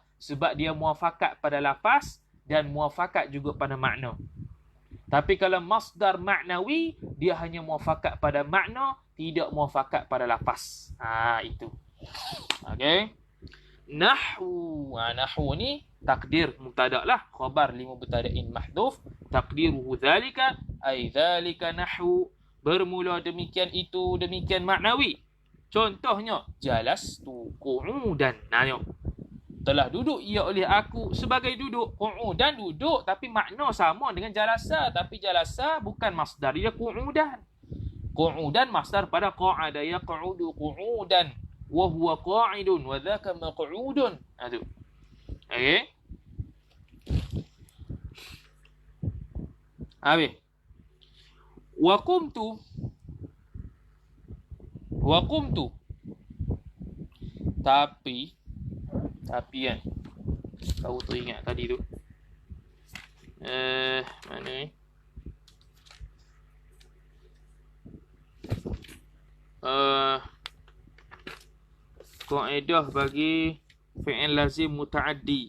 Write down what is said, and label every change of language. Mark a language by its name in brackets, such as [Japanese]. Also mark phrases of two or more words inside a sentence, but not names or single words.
[Malay] Sebab dia muafakat pada lafaz dan muafakat juga pada makna. Tapi kalau [Arabic] مصدر معنوي, [Malay] dia hanya muafakat pada makna, tidak muafakat pada lafaz. Itu. Okey. Nahwu. Nahwu ni [Arabic] تقدير مبتدأ [Malay] lah. [Arabic] خبر لمبتدأ محذوف. تقديره ذلك. أي ذلك نحو. [Malay] Bermula demikian itu, demikian maknawi. Contohnya, [Arabic] جلست قعودا. [Malay] Tengok. Telah duduk ia oleh aku sebagai duduk. Qu'udan duduk tapi makna sama dengan jalasa. Tapi jalasa bukan masdar. Dia qu'udan. Qu'udan masdar pada qa'ada. [Arabic] يقعد قعودا. وهو قاعد. وذاك مقعود. [Malay] Itu. Okey. Habis. [Arabic] وقمت. وقمت. [Malay] Tapi kan. Kau tu ingat tadi tu. Mana ni? Kaedah bagi [Arabic] فعل لازم متعد.